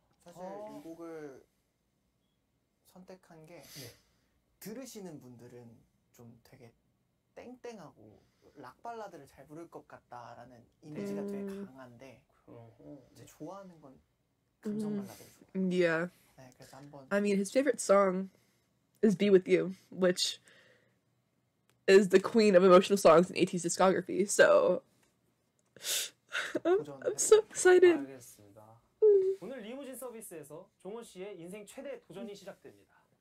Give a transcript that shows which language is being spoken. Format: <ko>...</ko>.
<ko>사실 이 곡을 선택한 게 들으시는 분들은 좀 되게 땡땡하고 락 발라드를 잘 부를 것 같다라는 이미지가 되게 강한데 이제 좋아하는 건 감성 발라드를 좋아해요.</ko> <en>Yeah.</en> <ko>네, 그래서 한번</ko> <en>I mean, his favorite song is "Be With You," which is the queen of emotional songs in ATEEZ discography. So I'm so excited.</en> <ko>알겠습니다. 오늘 리무진 서비스에서 종호 씨의 인생 최대 도전이 시작됩니다.</ko>